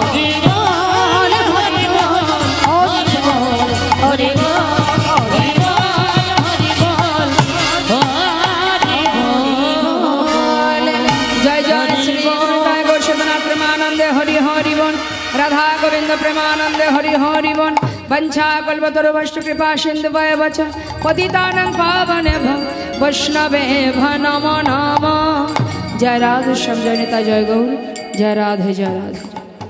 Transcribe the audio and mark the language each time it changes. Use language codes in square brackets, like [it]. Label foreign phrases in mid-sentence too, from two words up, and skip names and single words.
[bn] হরি বল, হরি বল, হরি বল, হরি বল, হরি বল, হরি বল, হরি বল। জয় জয় শ্রী নিতাই গৌর সদনাথ প্রেমানন্দে হরি হরি বল রাধা গোবিন্দ প্রেমানন্দে হরি হরি বল [sa] वंशा कल्पतरुभ्यश्च कृपा सिन्धुभ्यः च पतितानां पावनेभ्यो वैष्णवेभ्यो नमो नमः। [hi] जय राधे श्याम जय निताई जय गौर जय राधे जय राधे।